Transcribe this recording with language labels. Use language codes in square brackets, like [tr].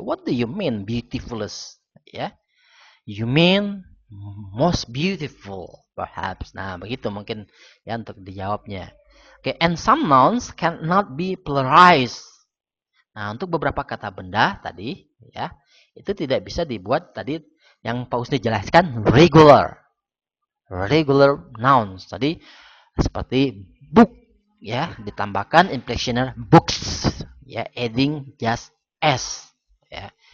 [en] What do you mean beautifulest? Ya. You mean most beautiful perhaps. [id] Nah, begitu mungkin ya untuk dijawabnya. [en] Oke, and some nouns cannot be pluralized. [id] Nah, untuk beberapa kata benda tadi ya, itu tidak bisa dibuat tadi yang Pak Usni jelaskan regular. [en] Regular nouns [id] tadi seperti [en] book ya, [id] ditambahkan [en] inflectional books ya, adding just s ya.